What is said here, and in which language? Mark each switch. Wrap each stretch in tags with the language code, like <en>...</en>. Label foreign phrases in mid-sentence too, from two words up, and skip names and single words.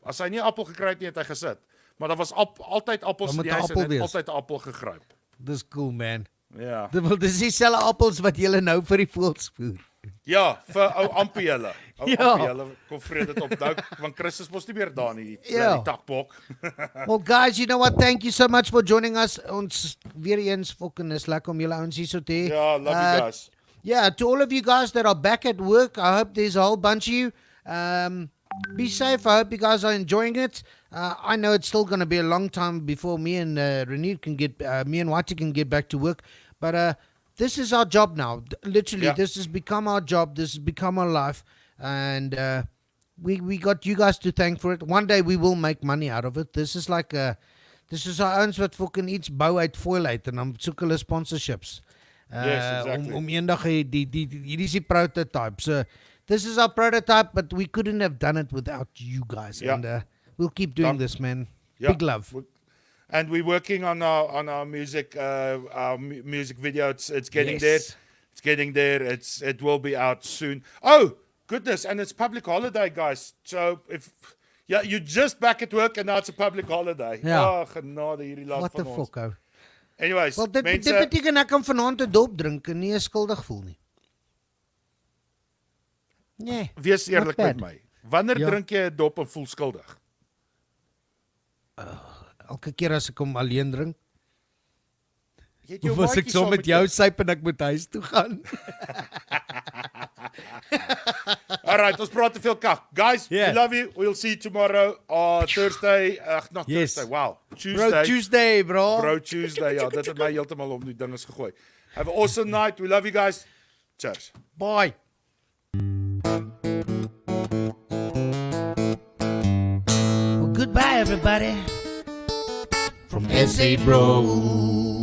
<af>As hy nie 'n appel gekry het nie, het hy gesit. Maar daar was altyd appels in die huis en het altyd 'n appel gegryp. Dis cool, man. Ja. Dis dieselfde appels wat julle nou vir die voëls voer. Ja, vir ou Ampie julle. Ampie julle kom vreet dit op nou, want Christus mos nie meer daar nie, die Takbok.</af> <en>Well guys, you know what? Thank you so much for joining us.</en> <af>Ons weer eens fucking is lekker om julle ouens hier so te hê. Ja,</af> <en>love you guys. Yeah, to all of you guys that are back at work, I hope there's a whole bunch of you. Be safe. I hope you guys are enjoying it. I know it's still going to be a long time before me and Renier can get, me and Wati can get back to work. But this is our job now. Literally, this has become our job. This has become our life. And we got you guys to thank for it. One day we will make money out of it. This is like this is our own</en> <af>wat fucking iets bou uit foil uit en dan soek hulle sponsorships.</af> <en>Yes, exactly.</en> <af>Om eendag hierdie is die prototype.</af> <en>So this is our prototype, but we couldn't have done it without you guys. Yeah. And we'll keep doing this, man. Yeah. Big love. And we're working on our music music video. It's getting there. It's getting there. It will be out soon. Oh goodness! And it's public holiday, guys. So you're just back at work and now it's a public holiday.</en> <af>Ja. Oh, genade hierdie land</af> <en>What</en> <af>van</af> <en>the</en> <af>ons.</af> <en>fuck, ou?</en> <af>Anyways, well, dit beteken ek kan vanaand 'n dop drink en nie skuldig voel nie. Nee. Wees eerlik met my. Wanneer drink jy 'n dop en voel skuldig? Elke keer as ek hom alleen drink. Of as ek saam met jou syp en ek moet huis toe gaan. Alright, ons praat te veel kak.</af> <en>Guys, we love you. We'll see you tomorrow or Thursday. Not Thursday. Wow. Tuesday. Bro Tuesday, bro. Bro Tuesday.</en> <af>Ja, dit het my heeltemal om die dinges gegooi.</af> <en>Have an awesome night. We love you guys. Cheers. Bye. Well, goodbye everybody. From SA Bro.</en>